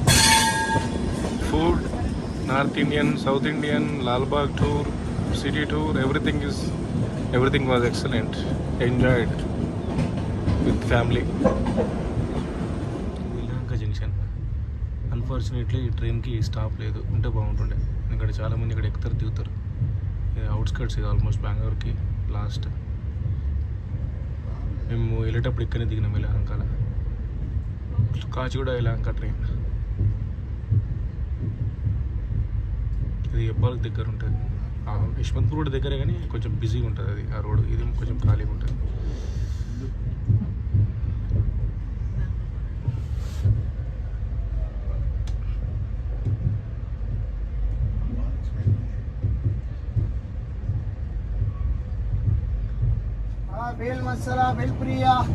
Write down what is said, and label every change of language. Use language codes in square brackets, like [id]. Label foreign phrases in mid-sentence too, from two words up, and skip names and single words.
[en] Food. North Indian, South Indian, Lalbagh tour, city tour. Everything was excellent. Enjoyed with family. Yelahanka Junction. Unfortunately, train [te] ki stop లేదు ఉంటే బాగుంటుండే. ఇక్కడ చాలా మంది ఇక్కడ ఎక్కుతారు దిగుతారు. అవుట్స్కట్స్ ఇది ఆల్మోస్ట్ బెంగళూరుకి లాస్ట్. మేము వెళ్ళేటప్పుడు ఇక్కడనే దిగినాం యలహంకల. కాచిగూడ యలహంక ట్రైన్. ఇది ఎబ్బాలకు దగ్గర ఉంటుంది. యశ్వంత్పూర్ కూడా దగ్గరే కానీ కొంచెం బిజీగా ఉంటుంది అది ఆ రోడ్. ఇది కొంచెం ఖాళీగా ఉంటుంది. [hi] बेल मसाला बेल प्रिया